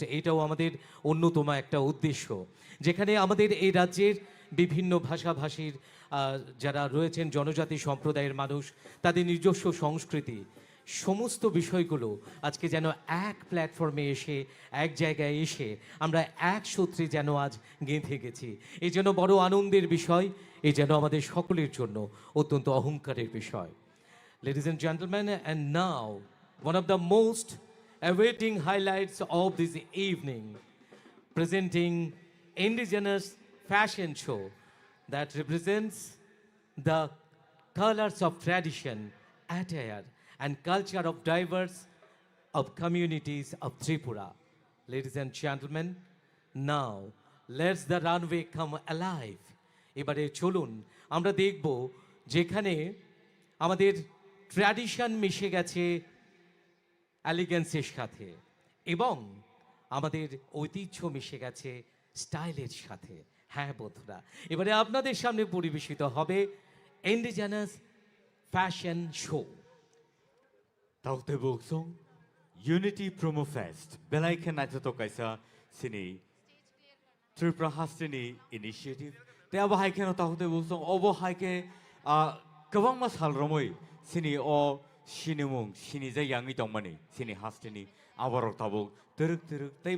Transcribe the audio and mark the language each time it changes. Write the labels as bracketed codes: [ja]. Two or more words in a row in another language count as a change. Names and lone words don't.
[bn] এটাও আমাদের অন্যতম একটা উদ্দেশ্য, যেখানে আমাদের এই রাজ্যের বিভিন্ন ভাষাভাষীর যারা রয়েছেন জনজাতি সম্প্রদায়ের মানুষ, তাদের নিজস্ব সংস্কৃতি, সমস্ত বিষয়গুলো আজকে যেন এক প্ল্যাটফর্মে এসে, এক জায়গায় এসে আমরা এক সূত্রে যেন আজ গেঁথে গেছি। এই যেন বড় আনন্দের বিষয়, এই যেন আমাদের সকলের জন্য অত্যন্ত অহংকারের বিষয়। [en] Ladies and gentlemen, and now one of the most awaiting highlights of this evening, presenting indigenous fashion show that represents the colors of tradition, attire and culture of diverse of communities of Tripura. Ladies and gentlemen, now let's the runway come alive. [bn] এবারে চলুন আমরা দেখব যেখানে আমাদের ট্র্যাডিশন মিশে গেছে এলিগেন্সের সাথে এবং আমাদের ঐতিহ্য মিশে গেছে স্টাইলের সাথে। হ্যাঁ বন্ধুরা, এবারে আপনাদের সামনে পরিবেশিত হবে [en] indigenous fashion show. [trp] Taute buksong Unity Promo Fest belaiken naito kaisa sini Tripura Hastini initiative te abo haike no taute buksong obo haike kabang mas halromoi sini o sinimung sini ja yangi tongmani sini Hastini abarok tabuk teruk taibo